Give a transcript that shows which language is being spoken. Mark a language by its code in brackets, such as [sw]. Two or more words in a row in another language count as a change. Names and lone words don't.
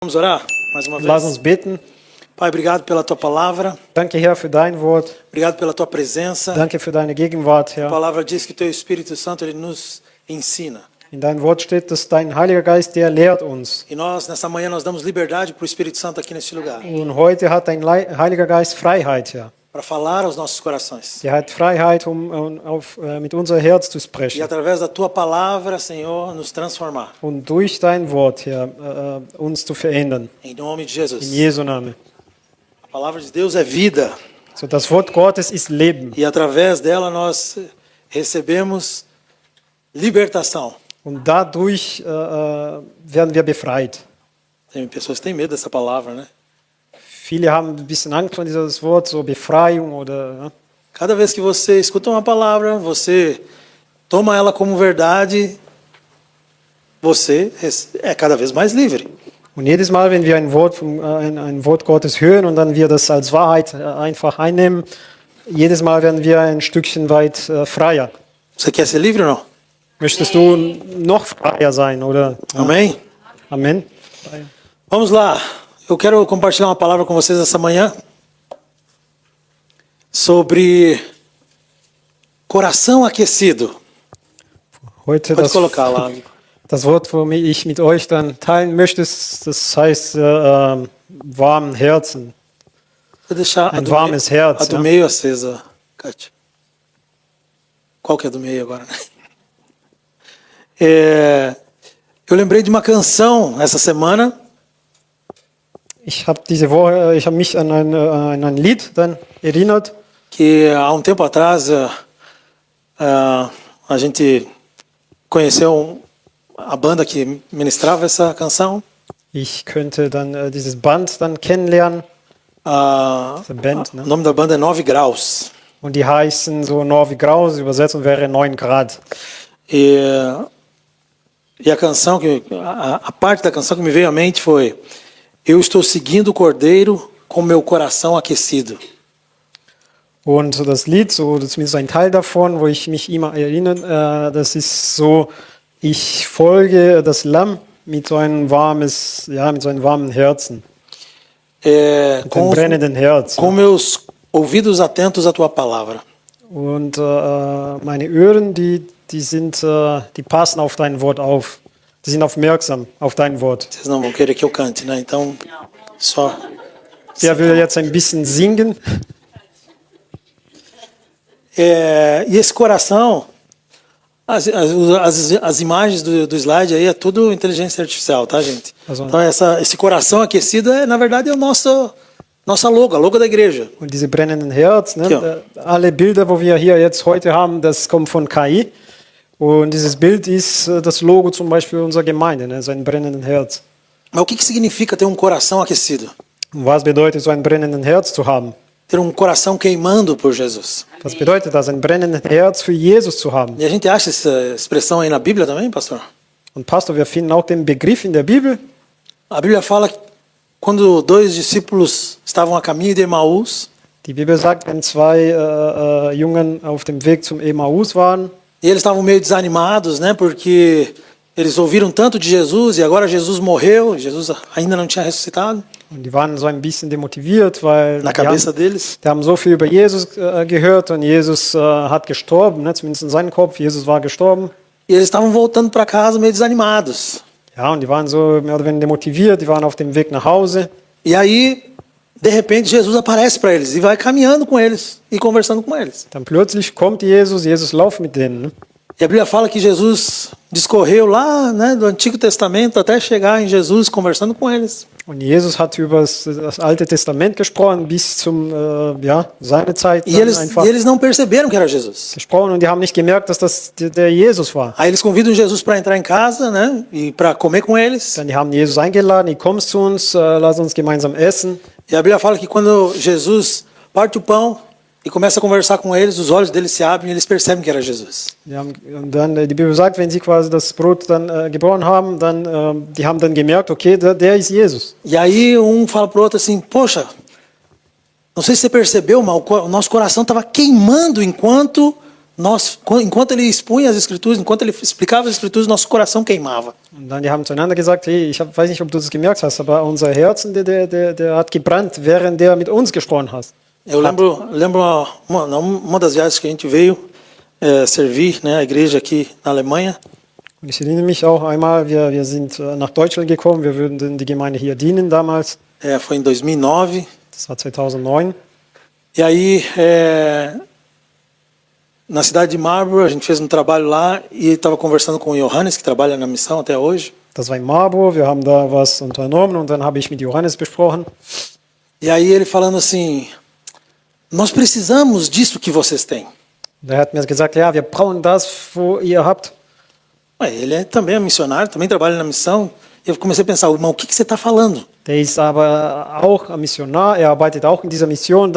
[pt] Vamos orar mais uma [de] Lass [pt] vez. [de] uns beten. [pt] Pai, obrigado pela tua palavra, [de] Danke, Herr, für dein Wort. [pt] obrigado pela tua presença. [de] Danke für deine Gegenwart, [pt] A [de] Herr. [pt] palavra diz que teu Espírito Santo ele nos ensina. [de] In deinem Wort steht, dass dein Heiliger Geist, der lehrt uns. [pt] E nós, nessa manhã, nós damos liberdade para o Espírito Santo aqui neste lugar, [de] Und heute hat dein Heiliger Geist Freiheit, Herr. [pt] para falar aos nossos corações. [de] Der hat Freiheit, mit unser Herz zu [pt] E [de] sprechen. [pt] através da tua palavra, Senhor, nos transformar. [de] Und durch dein Wort, Herr, uns zu verändern. [pt] Em nome de [de] In [pt] Jesus. [de] Jesu Namen. [pt] A palavra de Deus é vida. [de] So, das Wort Gottes ist Leben. [pt] E através dela nós recebemos libertação. [de] Und dadurch werden wir befreit. [pt] Tem pessoas que têm medo dessa palavra, né? [de] Viele haben ein bisschen Angst vor dieses Wort, so Befreiung oder... Ja. [pt] Cada vez que você escuta uma palavra, você toma ela como verdade, você é cada vez mais livre. [de] Und jedes Mal, wenn wir ein Wort Gottes hören und dann wir das als Wahrheit einfach einnehmen, jedes Mal werden wir ein Stückchen weit freier. [pt] Você quer ser livre ou não? [de] Möchtest du noch freier sein, oder? [pt] Amém? [de] Amen. [pt] Vamos lá. Eu quero compartilhar uma palavra com vocês essa manhã sobre coração aquecido. [de] Heute [pt] Pode colocar lá. [de] das Wort, womit ich mit euch dann teilen möchte, das heißt warmen Herzen. [pt] Vou deixar [de] Ein warmes Herz, [pt] a do né? meio acesa, Kátia. Qual que é a do meio agora? Eu lembrei de uma canção essa semana. [de] Ich habe mich an ein Lied dann erinnert. [pt] Que há um tempo atrás a gente conheceu a banda que ministrava essa canção. [de] Ich könnte dann dieses Band dann kennenlernen. Diese Band, [pt] O [de] ne? [pt] nome da banda é 9 Graus. [de] Und die heißen so Norvi Graus, Übersetzung wäre 9 Grad. [pt] E a canção, a parte da canção que me veio à mente foi: eu estou seguindo o Cordeiro com meu coração aquecido. [de] Und so das Lied, so das ist zumindest ein Teil davon, wo ich mich immer erinnere, das ist so, ich folge das Lamm mit so einem warmen Herzen, mit einem brennenden Herz. [pt] Com meus ouvidos atentos à tua palavra. [de] Und meine Ohren, die passen auf dein Wort auf. Die sind aufmerksam auf dein Wort. [pt] Vocês não vão querer que eu cante, né? Então, só. [de] Der will jetzt ein bisschen singen. [pt] E esse coração, as imagens do slide aí é tudo inteligência artificial, tá, gente? Então esse coração aquecido na verdade é nossa logo, a logo da igreja. [de] Und diese brennenden Herz, ne? Ja. Alle Bilder, wo wir hier jetzt heute haben, das kommt von KI. Und dieses Bild ist das Logo zum Beispiel unserer Gemeinde, ne? So ein brennenden Herz. [pt] Mas o que significa ter um coração aquecido? [de] Und was bedeutet, so ein brennenden Herz zu haben? [pt] Ter um coração queimando por Jesus. [de] Was bedeutet das, ein brennendes Herz für Jesus zu haben? [pt] E a gente acha essa expressão aí na Bíblia também, pastor? [de] Und Pastor, wir finden auch den Begriff in der Bibel. [pt] A Bíblia fala que quando dois discípulos estavam a caminho de Emaús, [de] Die Bibel sagt, wenn zwei Jungen auf dem Weg zum Emmaus waren, [pt] e eles estavam meio desanimados, né? Porque eles ouviram tanto de Jesus e agora Jesus morreu, Jesus ainda não tinha ressuscitado. [de] und die waren so ein bisschen demotiviert, weil [pt] Na cabeça deles. [de] die haben so viel über Jesus gehört und Jesus hat gestorben, ne? Zumindest in seinem Kopf, Jesus war gestorben. [pt] E eles estavam voltando para casa meio desanimados. [de] Ja, und die waren so mehr oder weniger demotiviert, die waren auf dem Weg nach Hause. [pt] E aí, de repente, Jesus aparece para eles e vai caminhando com eles e conversando com eles. [de] Dann plötzlich kommt Jesus läuft mit denen. Ne? [pt] E a Bíblia fala que Jesus discorreu lá, né, do Antigo Testamento até chegar em Jesus conversando com eles. [de] Und Jesus hat über das Alte Testament gesprochen, bis zum, seine Zeit [pt] E [de] dann [pt] eles, [de] einfach [pt] e eles não perceberam que era Jesus. [de] gesprochen und die haben nicht gemerkt, dass das der Jesus war. [pt] Aí eles convidam Jesus para entrar em casa, né, e para comer com eles. [de] Dann die haben Jesus eingeladen, komm zu uns, lass uns gemeinsam essen. [pt] E a Bíblia fala que quando Jesus parte o pão e começa a conversar com eles, os olhos deles se abrem e eles percebem que era Jesus. [de] Und dann, die Bibel sagt, wenn sie quasi das Brot dann gebrochen haben, dann, die haben dann gemerkt, okay, der ist Jesus. [pt] E aí fala pro outro assim, poxa, não sei se você percebeu, mas o nosso coração estava queimando enquanto enquanto ele expunha as Escrituras, enquanto ele explicava as Escrituras, nosso coração queimava. [de] Und dann die haben zueinander gesagt, hey, weiß nicht, ob du das gemerkt hast, aber unser Herzen, der hat gebrannt, während der mit uns gesprochen hat. [pt] Eu lembro uma das viagens que a gente veio servir, né, a igreja aqui na Alemanha. [de] Und ich erinnere mich auch einmal, wir sind nach Deutschland gekommen, wir würden die Gemeinde hier dienen damals. [pt] Foi em 2009. [de] Das war 2009. [pt] E aí, na cidade de Marburg, a gente fez um trabalho lá e estava conversando com o Johannes, que trabalha na missão até hoje. [de] Das war in Marburg, wir haben da was unternommen und dann habe ich mit Johannes besprochen. [pt] E aí ele falando assim, nós precisamos disso que vocês têm. [de] Der hat mir gesagt, ja, wir brauchen das, wo ihr habt. [pt] Ele também é missionário, também trabalha na missão. E eu comecei a pensar, irmão, o que você está falando? [de] Der ist aber auch ein Missionar, er arbeitet auch in dieser Mission.